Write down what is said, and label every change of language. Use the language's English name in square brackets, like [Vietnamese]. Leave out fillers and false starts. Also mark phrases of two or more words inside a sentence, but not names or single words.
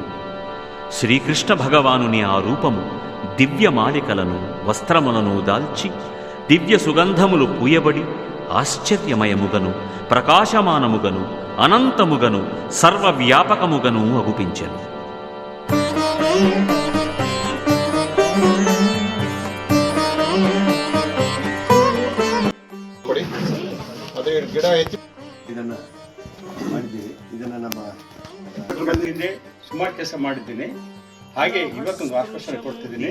[Telugu] శ్రీకృష్ణ భగవానుని ఆ రూపము దివ్యమాలికలను, వస్త్రములను దాల్చి దివ్య సుగంధములు పూయబడి ఆశ్చర్యమయముగను, ప్రకాశమానముగను, అనంతముగను, సర్వవ్యాపకముగను అగుపించెను. [Kannada] ಗಿಡ ಇದನ್ನ ಮಾಡಿದ್ದೀವಿ. ಇದನ್ನ ನಮ್ಮ ಸುಮಾರು ಕೆಲಸ ಮಾಡಿದ್ದೀನಿ. ಹಾಗೆ ಇವತ್ತೊಂದು ಆಶ್ವಾಸನೆ ಕೊಡ್ತಿದ್ದೀನಿ.